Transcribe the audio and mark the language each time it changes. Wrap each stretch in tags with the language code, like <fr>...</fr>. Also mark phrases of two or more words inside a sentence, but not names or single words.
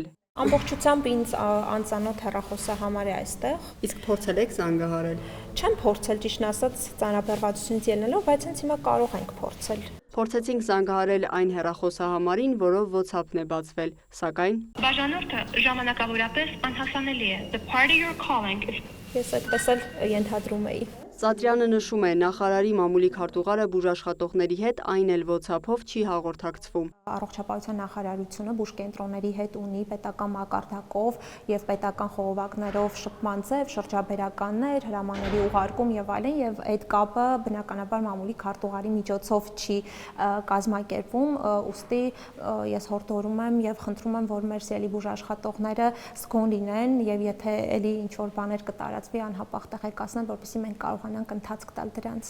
<hy>Ամբողջությամբ ինձ անծանոթ հեռախոսահամար է այստեղ։ Իսկ փորձել եք զանգահարել։ Չեմ փորձել, ճիշտն ասած, ծանրաբեռվածությունից ելնելով, բայց հենց հիմա կարող ենք փորձել։ Փորձեցինք զանգահարել այն հեռախոսահամարին, որով WhatsApp-ն է բացվել, սակայն Բաժանորդը ժամանակավորապես անհասանելի է.</hy> <en>The party you're calling is</en> <hy>Ես այդպես էլ ենթադրում էի։ Ծատրյանը նշում է, նախարարի մամուլի քարտուղարը բուժաշխատողների հետ այն էլ WhatsApp-ով չի հաղորդակցվում։ Առողջապահության նախարարությունը բուժկենտրոնների հետ ունի պետական մակարդակով եւ պետական խողովակներով շփման ձև, շրջաբերականներ, հրամանների ուղարկում եւ այլն, եւ այդ կապը բնականաբար մամուլի քարտուղարի միջոցով չի կազմակերպվում, ուստի ես հորդորում եմ եւ խնդրում եմ, որ մեր սիրելի բուժաշխատողները զգոն լինեն եւ եթե էլի ինչ որ բաներ կտարածվի, անհապաղ տեղեկացնել, որպեսզի մենք կարողանանք ընթացք տալ դրանց։</hy>